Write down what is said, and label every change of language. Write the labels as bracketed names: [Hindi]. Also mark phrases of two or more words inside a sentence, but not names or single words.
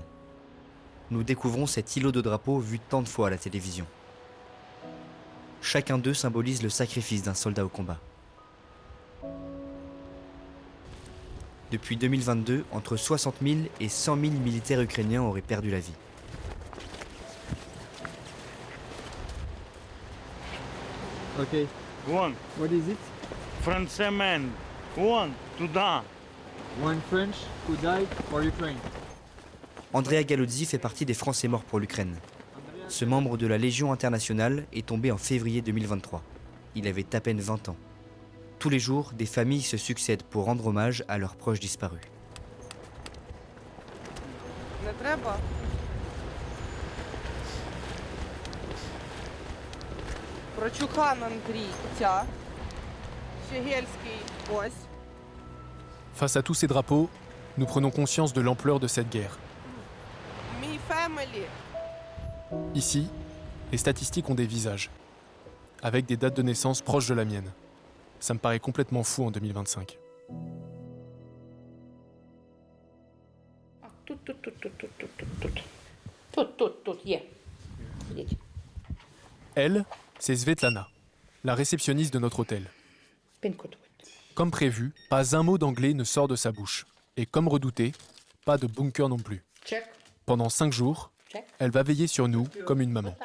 [French] Nous découvrons cet îlot de drapeaux vu tant de fois à la télévision. Chacun d'eux symbolise le sacrifice d'un soldat au combat. Depuis 2022, entre 60 000 et 100 000 militaires ukrainiens auraient perdu la vie. [English] Okay. One. What is it? Français man. One. Туда. One French who died for Ukraine. [French] Andrea Galozzi fait partie des Français morts pour l'Ukraine. Ce membre de la Légion internationale est tombé en février 2023. Il avait à peine 20 ans. Tous les jours, des familles se succèdent pour rendre hommage à leurs proches disparus. [Ukrainian] Не треба. Прочухан Андрій, ця. Щегельський, ось. [French] Face à tous ces drapeaux, nous prenons conscience de l'ampleur de cette guerre. [Ukrainian] Мій фемелі. [French] Ici, les statistiques ont des visages, avec des dates de naissance proches de la mienne. Ça me paraît complètement fou en 2025. [Ukrainian] Тут є. [French] Elle, c'est Svetlana, la réceptionniste de notre hôtel. Comme prévu, pas un mot d'anglais ne sort de sa bouche. Et comme redouté, pas de bunker non plus. Pendant 5 jours, elle va veiller sur nous comme une maman.